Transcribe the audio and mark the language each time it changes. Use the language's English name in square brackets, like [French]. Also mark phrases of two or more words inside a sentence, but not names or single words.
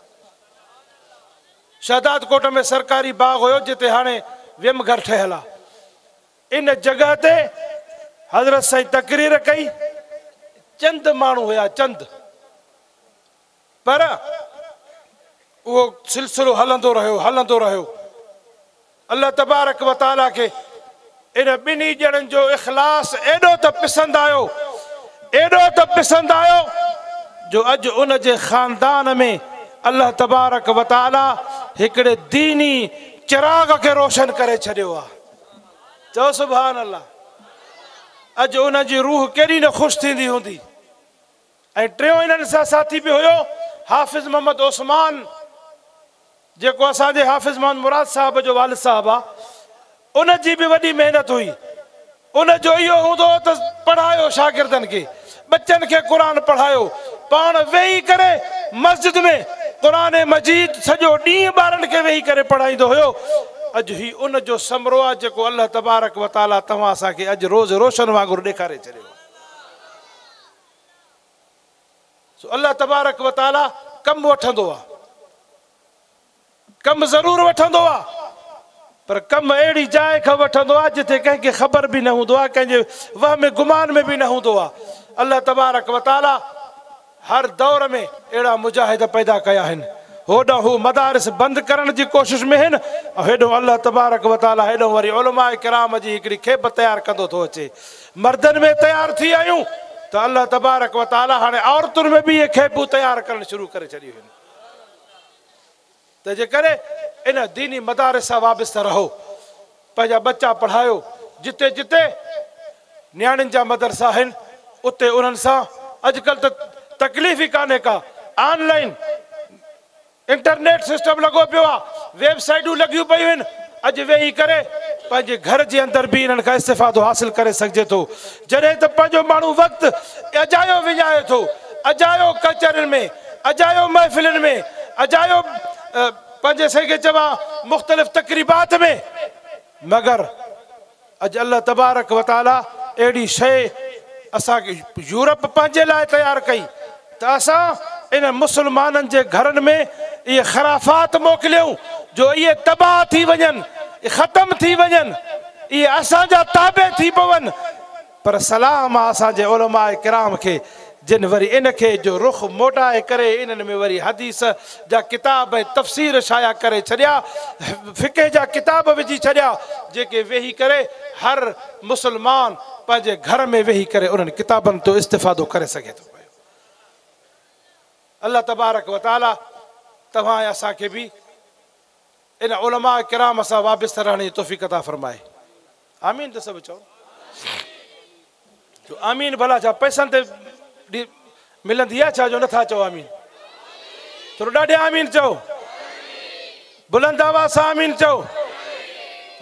[Sindhi] शादात कोट में सरकारी बाग हुयो जिते हाणे विम घर ठहियल आहे। इन जगह ते हज़रत साईं तकरीर कई। चंद माण्हू हुया, चंद, पर वो सिलसिलो हलंदो रहियो। [Arabic] الله تبارك و تعالى [Sindhi] के इन ॿिन्ही ॼणनि जो इख़लास एॾो त पसंदि आयो जो अॼु उन जे ख़ानदान में [Arabic] الله تبارك و تعالى [Sindhi] हिकिड़े दीनी चिराग के रोशन करे छॾियो आहे। चओ [Arabic] سبحان الله. [Sindhi] अॼु उन जी रूह केॾी न ख़ुशि थींदी हूंदी। ऐं टियों इन्हनि सां साथी बि हुयो हाफ़िज़ मोहम्मद उस्मान, जेको असांजे हाफ़िज़ मोहम्मद मुराद साहब जो वालिद साहब आहे। उन जी बि वॾी महिनत हुई। उन जो इहो हूंदो त पढ़ायो शागिर्दनि खे, बच्चनि खे क़ुरान पढ़ायो, पाण वेही करे मस्जिद में क़ुरान मजीद सॼो ॾींहुं ॿारनि खे वेही करे पढ़ाईंदो हुयो। अॼु ही उन जो समरो आहे जेको [Arabic] الله تبارك و تعالى [Sindhi] तव्हां असांखे अॼु रोज़ रोशन वांगुरु ॾेखारे छॾियो। [Arabic] الله تبارك و تعالى [Sindhi] कम वठंदो आहे, कम ज़रूरु वठंदो आहे, पर कम अहिड़ी जाइ खां वठंदो आहे जिते कंहिंखे ख़बर बि न हूंदो आहे, कंहिंजे वहम गुमान में बि न हूंदो आहे। [Arabic] الله تبارك و تعالى [Sindhi] हर दौर में अहिड़ा मुजाहिद पैदा कया आहिनि। होॾां हू मदारिस बंदि करण जी कोशिश में आहिनि, हेॾो [Arabic] الله تبارك و تعالى [Sindhi] हेॾो वरी उलमा किराम जी हिकिड़ी खेप तयारु कंदो थो अचे। मर्दनि में तयारु थी आहियूं त [Arabic] الله تبارك و تعالى [Sindhi] हाणे औरतुनि में बि इहे खेपूं तयारु करणु शुरू करे छॾियूं आहिनि। तंहिंजे करे इन दीनी मदारिस सां वाबस्ता रहो, पंहिंजा बच्चा पढ़ायो। जिते जिते नियाणियुनि जा मदरसा आहिनि उते उन्हनि सां अॼुकल्ह त तकलीफ़ ई कान्हे का। [English] online internet system [Sindhi] लॻो पियो आहे, वेबसाइटूं लॻियूं पियूं आहिनि। अॼु वेही करे पंहिंजे घर जे अंदरि बि इन्हनि खां इस्तिफ़ादो हासिल करे सघिजे थो। जॾहिं त पंहिंजो माण्हू वक़्तु अजायो विञाए थो, अजायो कचहरियुनि में, अजायो महफ़िलुनि में, अजायो पंहिंजे सही चवां मुख़्तलिफ़ तक़रीबात में, मगर अॼु [Arabic] الله تبارك و تعالى [Sindhi] अहिड़ी शइ असांखे यूरोप पंहिंजे लाइ तयारु कई त असां इन मुस्लमाननि जे घरनि में इहे ख़राफ़ात मोकिलियूं जो इहे तबाह थी वञनि, ख़तम थी वञनि, इहे असांजा ताबे थी पवनि। पर सलाम आहे असांजे उलमा किराम खे जिन वरी इनखे जो रुख मोटाए करे इन्हनि में वरी हदीस जा किताब ऐं तफ़सीर शाया करे छॾिया, फ़िक़ह जा किताब विझी छॾिया, जेके वेही करे हर मुस्लमान पंहिंजे घर में वेही करे उन्हनि किताबनि तो इस्तिफ़ादो करे सघे थो। [Arabic] الله تبارك و تعالى [Sindhi] तव्हां असांखे बि इन उलमा किराम सां वाबस्ता रहण जी तौफ़ीक़ अता फरमाए। आमीन त सभु चओ। आमीन भला छा पैसनि ते मिलंदी आहे छा जो नथा चओ आमीन? थोरो ॾाढे आमीन चओ, बुलंद आवाज़ सां आमीन चओ।